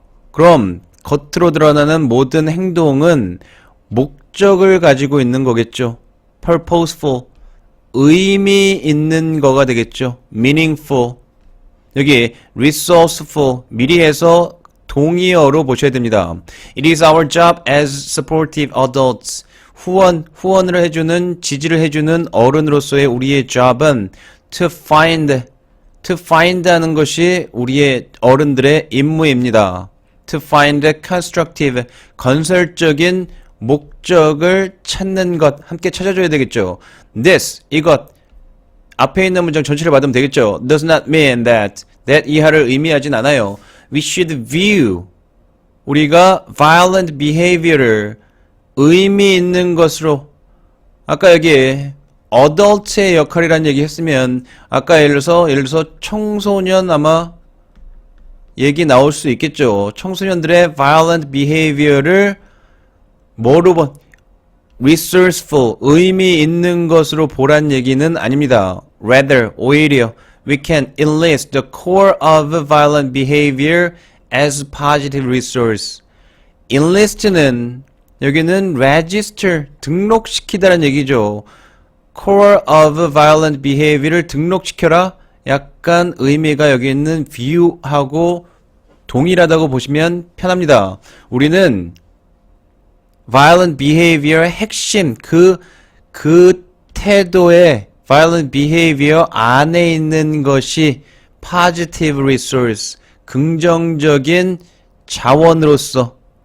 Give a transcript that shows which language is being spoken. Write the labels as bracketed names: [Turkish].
[Korean] 그럼 겉으로 드러나는 모든 행동은 목적을 가지고 있는 거겠죠. purposeful, 의미 있는 거가 되겠죠. [English] meaningful. [Korean] 여기 resourceful, 미리 해서 동의어로 보셔야 됩니다. [English] It is our job as supportive adults. [Korean] 후원을 해주는, 지지를 해주는 어른으로서의 우리의 job은 [English] to find [Korean] 하는 것이 우리의 어른들의 임무입니다. [English] To find constructive, [Korean] 건설적인 목적을 찾는 것, 함께 찾아줘야 되겠죠. This, 이것, 앞에 있는 문장 전체를 받으면 되겠죠. [English] Does not mean that [Korean] 이하를 의미하진 않아요. [English] We should view, [Korean] 우리가 violent behavior를 의미 있는 것으로, 아까 여기 adult의 역할이라는 얘기 했으면, 아까 예를 들어서 청소년 아마 얘기 나올 수 있겠죠. 청소년들의 violent behavior를 뭐로 본? resourceful, 의미 있는 것으로 보란 얘기는 아닙니다. [English] Rather, [Korean] 오히려 [English] we can enlist the core of violent behavior as positive resource. [Korean] enlist는 여기는 register, 등록시키다는 얘기죠. [English] core of violent behavior [Korean] 를 등록시켜라. 약간 의미가 여기 있는 view하고 동일하다고 보시면 편합니다. 우리는 violent behavior의 핵심, 그 태도의 violent behavior 안에 있는 것이 [English] positive resource, [Korean] 긍정적인 자원으로서.